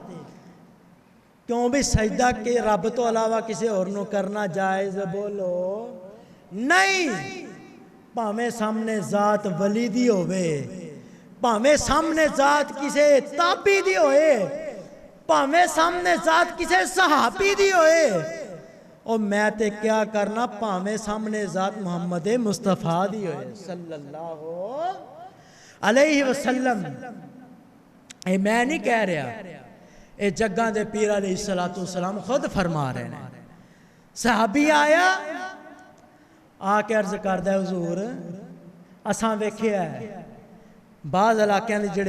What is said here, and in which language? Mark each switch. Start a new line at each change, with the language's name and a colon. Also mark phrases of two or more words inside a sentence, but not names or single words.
Punjabi: ਕਿਉਂ ਭੀ ਸਜਦਾ ਕੇ ਰੱਬ ਤੋ ਅਲਾਵਾ ਕਿਸੀ ਔਰ ਨੂ ਕਰਨਾ ਜਾਇਜ਼ ਬੋਲੋ ਨਹੀਂ ਭਾਵੇਂ ਸਾਮ੍ਹਣੇ ਜ਼ਾਤ ਵਲੀ ਦੀ ਹੋਵੇ ਭਾਵੇਂ ਸਾਮ੍ਹਣੇ ਜ਼ਾਤ ਕਿਸੀ ਤਾਬੀ ਦੀ ਹੋਏ ਭਾਵੇਂ ਸਾਮ੍ਹਣੇ ਜ਼ਾਤ ਕਿਸੀ ਸਹਾਬੀ ਦੀ ਹੋਏ ਔਰ ਮੈਂ ਤੇ ਕਿਆ ਕਰਨਾ ਭਾਵੇਂ ਸਾਮ੍ਹਣੇ ਜ਼ਾਤ ਮੁਹੰਮਦ ਮੁਸਤਫ਼ਾ ਦੀ ਹੋਏ
Arabic: صلى الله عليه وسلم
Punjabi: ਏ ਮੈਂ ਨਹੀਂ ਕਹਿ ਰਹਾ ਯੇ ਜੱਗਾਂ ਦੇ ਪੀਰ
Arabic: عليه الصلاة والسلام
Punjabi: ਖ਼ੁਦ ਫ਼ਰਮਾ ਰਹੇ ਹੈਂ ਸਹਾਬੀ ਆਇਆ ਆ ਕੇ ਅਰਜ਼ ਕਰਦਾ ਹੁਜ਼ੂਰ ਅਸਾਂ ਵੇਖਿਆ ਬਾਜ਼ ਇਲਾਕਿਆਂ ਦੇ ਜੇੜ੍ਹੇ